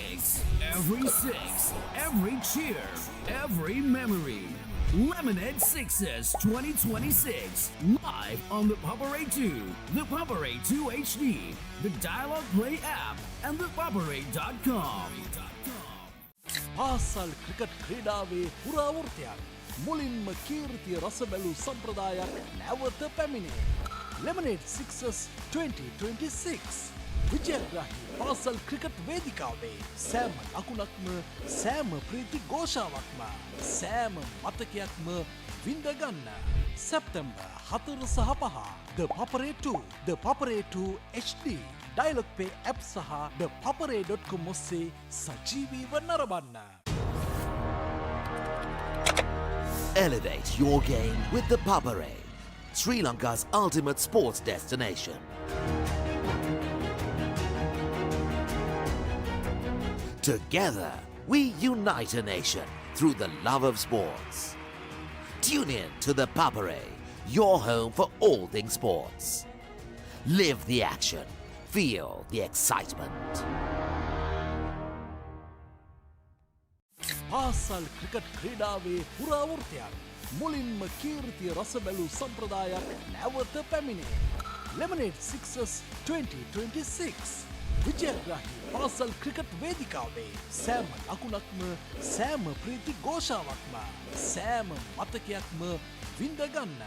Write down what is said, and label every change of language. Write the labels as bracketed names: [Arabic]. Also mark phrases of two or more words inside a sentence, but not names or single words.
[English] Every six, every cheer, every memory. Lemonade Sixes 2026, live on the Papare 2, the Papare 2 HD, the Dialog Play App, and ThePapare.com. [Sinhala] පාසල් ක්‍රිකට් ක්‍රීඩාවේ පුරාවෘතයක් මුලින්ම කීර්තිය රස බැලූ සම්ප්‍රදායක් නැවත පැමිණේ. Lemonade Sixes 2026 විජයග්‍රාහී පාසල් ක්‍රිකට් වේදිකාවේ සෑම ලකුණක්ම සෑම ප්‍රීති ഘോഷාවක්ම සෑම මතකයක්ම විඳගන්න. සැප්තැම්බර් 4 සහ 5 The Papare 2, The Papare 2 HD, Dialog Play App සහ ThePapare.com ඔස්සේ සජීවීව නරඹන්න. [English] Elevate your game with the Papare, Sri Lanka's ultimate sports destination. Together, we unite a nation through the love of sports. Tune in to the Papare, your home for all things sports. Live the action, feel the excitement. [Sinhala] පාසල් ක්‍රිකට් ක්‍රීඩාවේ පුරාවෘතයක් මුලින්ම කීර්තිය රස බැලූ සම්ප්‍රදායක් නැවත පැමිණේ. Lemonade Sixes 2026 විජයග්‍රාහී පාසල් ක්‍රිකට් වේදිකාවේ සෑම ලකුණක්ම සෑම ප්‍රීති ഘോഷාවක්ම සෑම මතකයක්ම විඳගන්න.